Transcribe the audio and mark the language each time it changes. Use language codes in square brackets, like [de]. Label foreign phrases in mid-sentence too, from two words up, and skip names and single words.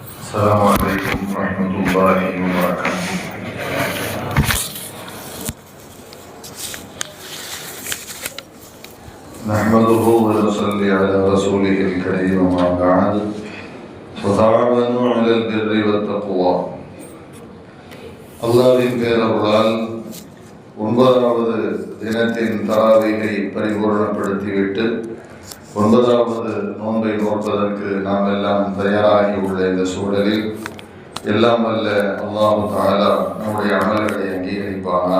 [ar] السلام عليكم ورحمة الله وبركاته. نحمده ونصلي على رسوله الكريم وما بعد وتعاونوا على البر والتقوى. [ta] அல்லாஹ்வின் பேரருளால் 9வது தினத்தின் தராவீகை பரிபூர்ணப்படுத்திவிட்டு 9வது நோன்பை நோற்பதற்கு நாம் எல்லாம் தயாராகி உள்ள இந்த சூழலில் எல்லாம் வல்ல [ar] الله تعالى [ta] நம்முடைய அமல்களை அங்கீகரிப்பானாக.